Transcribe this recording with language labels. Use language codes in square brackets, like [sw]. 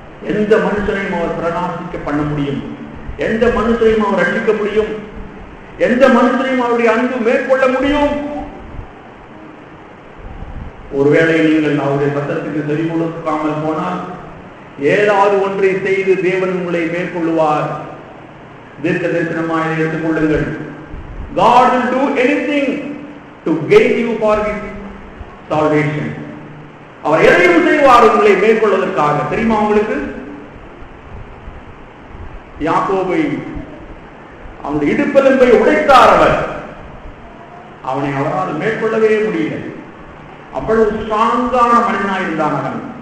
[ta] எந்த மனுஷனையும் அவர் பிரகாசிக்க பண்ண முடியும், எந்த மனுஷனையும் அவர் ரட்சிக்க முடியும், எந்த மனுஷனையும் அவருடைய அன்பு மேற்கொள்ள முடியும். ஒருவேளை நீங்கள் அவருடைய சத்தத்துக்கு செவி கொடுக்காமல் போனால் ஏதாவது ஒன்றை செய்து தேவன் உங்களை மேற்கொள்ளுவார். தீர்க்க தரிசனமாக எடுத்துக் கொள்ளுங்கள். [en] God will do anything to gain you for his salvation. [ta] அவர் எதையும் செய்வார் உங்களை மேற்கொள்வதற்காக. தெரியுமா உங்களுக்கு? யாக்கோபை, அவனுடைய இடுப்பெலும்பை உடைத்தார் அவர். அவனை அவரால் மேற்கொள்ளவே முடியல. அவ்வளவு ஸ்ட்ராங்கான மனிதனாக இருந்தான் அவன்.